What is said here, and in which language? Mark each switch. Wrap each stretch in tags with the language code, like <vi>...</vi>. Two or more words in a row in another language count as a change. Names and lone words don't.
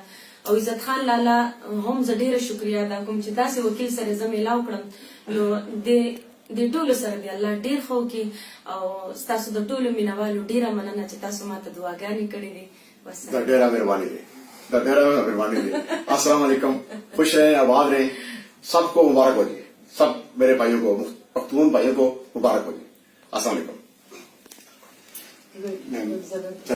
<ps>او عزت خان لالا هم زه ډیره شکریا ادا کوم چې داسې وکیل سره زه میلاو کړم. نو د ټولو سره دی الله ډیر ښه وکړي او ستاسو د ټولو مینوالو ډیره مننه چې تاسو ماته دعاګانې کړې دي. ډیره مهرباني دی.</ps> <ar>السلام علیکم.</ar> <ur>خوش رہیں، آباد رہیں. سب کو مبارک ہو جی. سب میرے بھائیوں کو، پختون بھائیوں کو مبارک ہو جی.</ur> <ar>السلام علیکم.</ar>